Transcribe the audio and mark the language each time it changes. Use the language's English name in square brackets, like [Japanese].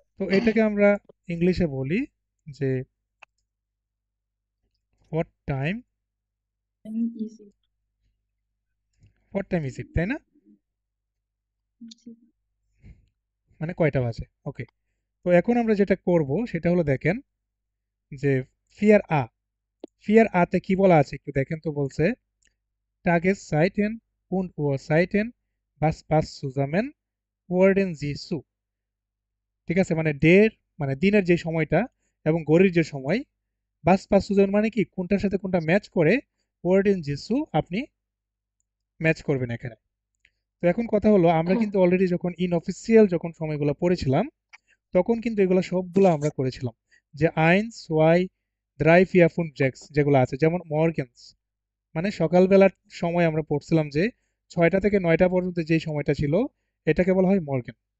[Bangla] তো এটাকে আমরা ইংলিশে বলি যে [English] what time, what time is it, [Bangla] তাই না? মানে কয়টা বাজে। ওকে, তো এখন আমরা যেটা করব সেটা হলো দেখেন যে ফিয়ার আ, ফিয়ার আতে কি বলা আছে একটু দেখেন তো। বলছে [German] Tageszeiten und Uhrzeiten, was passt zusammen, wurden sie zu। [Bangla] ঠিক আছে, মানে ডের মানে দিনের যে সময়টা এবং ঘড়ির যে সময়, বাস পাস সুজন মানে কি কোনটার সাথে কোনটা ম্যাচ করে, ওয়ার্ডেন জিসু আপনি ম্যাচ করবেন এখানে। তো এখন কথা হলো আমরা কিন্তু অলরেডি যখন ইনঅফিসিয়াল যখন সময়গুলো পড়েছিলাম তখন কিন্তু এগুলো সবগুলো আমরা করেছিলাম, যে [German] আইনস ওয়াই দ্রাই ফিয়াফুন জেক্স [Bangla] যেগুলো আছে, যেমন মর্গেন্স মানে সকালবেলার সময় আমরা পড়ছিলাম যে 6টা থেকে 9টা পর্যন্ত যেই সময়টা ছিল এটাকে বলা হয় মর্গেন।